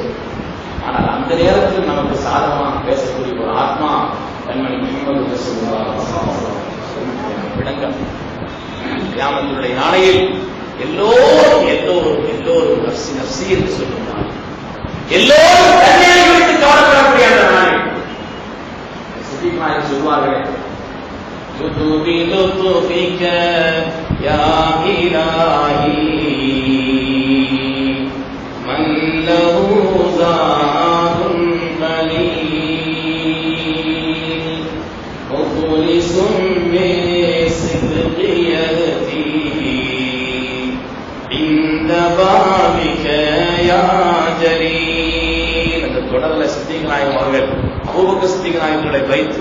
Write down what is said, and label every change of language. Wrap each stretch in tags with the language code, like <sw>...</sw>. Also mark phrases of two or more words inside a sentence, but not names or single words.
<ta>ஆனால் அந்த நேரத்தில் நமக்கு சாதகமாக பேசக்கூடிய ஒரு ஆத்மா கண்மணி முஹம்மது</ta> <ar>رسول الله صلى الله عليه وسلم</ar> <ta>விடங்கள். கியாமத்துடைய நாளையில் எல்லோரும் எல்லோரும் எல்லோரும்</ta> <ar>نفسي نفسي</ar> <ta>என்று சொல்லுவாங்க. எல்லோரும் தன்னை குறித்து கவலைப்படக்கூடிய அந்த நாளில் சொல்வார்கள்,</ta> <ar>بلطفك يا إلهي من له زاد قليل مخلص بالصدق يأتي عند</ar> <ta>தொடர்ல சித்திக் நாயகம் அவர்கள் அபூபக்கர் சித்திக் நாயகங்களை வைத்து</ta>